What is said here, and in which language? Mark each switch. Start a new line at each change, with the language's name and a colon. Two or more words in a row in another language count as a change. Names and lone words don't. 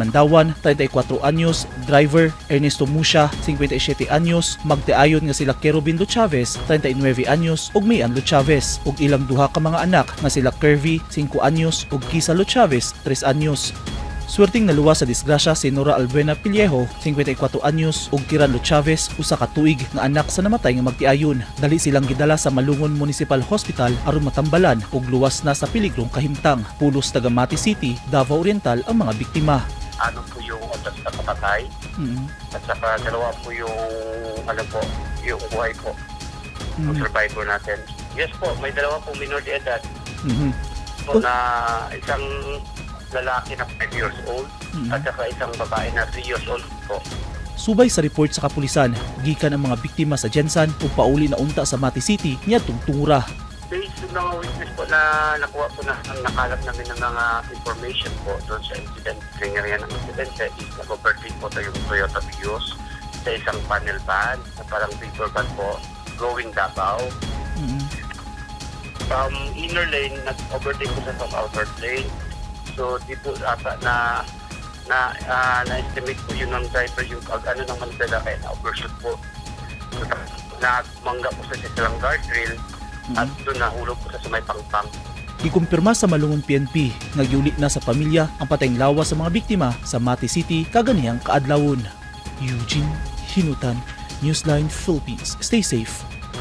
Cebuano: Mandawan, 34 anyos, driver Ernesto Musha, 57 anyos, magtiayon nga sila Kerubin Lo Chavez, 39 anyos ug Mayan Lo Chavez ug ilang duha ka mga anak nga sila Curvy, 5 anyos ug Kisa Lo Chavez, 3 anyos. Swerting naluwas sa disgrasya si Nora Albuena Pillejo, 54 anyos ug Kiran Lo Chavez, usa ka tuig nga anak sa namatay nga magtiayon. Dali silang gidala sa Malungon Municipal Hospital aron matambalan ug luwas na sa peligrong kahimtang. Pulos taga Mati City, Davao Oriental ang mga biktima.
Filipino: Ano po yung oras na patatay at saka dalawa po yung yung buhay po ng survivor natin. Yes po, may dalawa po minor de edad po na isang lalaki na
English: 5 years old
Filipino: at saka isang babae na
English: 3 years old
Filipino: po.
Cebuano: Subay sa report sa kapulisan, gikan ang mga biktima sa Jensan ug pauli na unta sa Mati City niadtong Tungura.
Filipino: Based sa mga witness po na nakuha po na nakalap namin ng mga information po doon sa incident, kanyarihan ng incident is nag-overtake po tayo yung Toyota Vios sa isang
English: panel van
Filipino: na parang
English: paper van
Filipino: po going Davao.
English: From inner lane,
Filipino: nag-overtake po sa outer lane. So di po ata na-estimate po yun ng driver yung ano ng manibela kaya na-overshoot po. So, nagmangga po sa silang guardrail at doon nahulog po sa may Pangpang.
Cebuano: Gikumpirma sa Malungon PNP, nagyuli na sa pamilya ang patayng lawas sa mga biktima sa Mati City kaganihang kaadlawon.
English: Eugene Hinutan, Newsline Philippines. Stay safe.